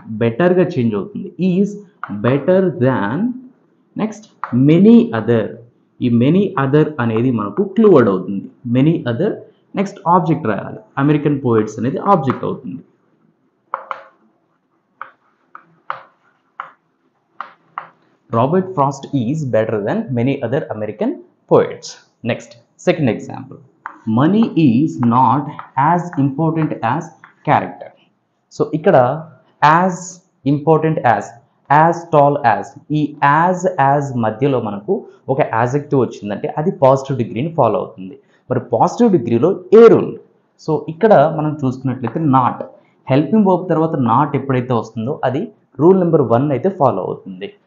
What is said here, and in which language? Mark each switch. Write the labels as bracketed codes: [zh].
[te] బెటర్గా చేంజ్ అవుతుంది. [en] Is better than. Next many other. [te] ఈ [en] many other [te] అనేది మనకు క్లూ వర్డ్ అవుతుంది. Many other. నెక్స్ట్ ఆబ్జెక్ట్ రాయాలి. అమెరికన్ పోయిట్స్ అనేది ఆబ్జెక్ట్ అవుతుంది. [en] Robert Frost is better than many other American poets. Next, second example. Money is not as important as character. So, ikkada as important as tall as, [te] ఈ as మధ్యలో మనకు ఒక adjective వచ్చిందంటే అది positive డిగ్రీని follow అవుతుంది. మరి పాజిటివ్ డిగ్రీలో ఏ రూల్? సో ఇక్కడ మనం చూసుకున్నట్లయితే నాట్, హెల్పింగ్ వర్బ్ తర్వాత నాట్ ఎప్పుడైతే వస్తుందో అది రూల్ నెంబర్ 1 అయితే ఫాలో అవుతుంది.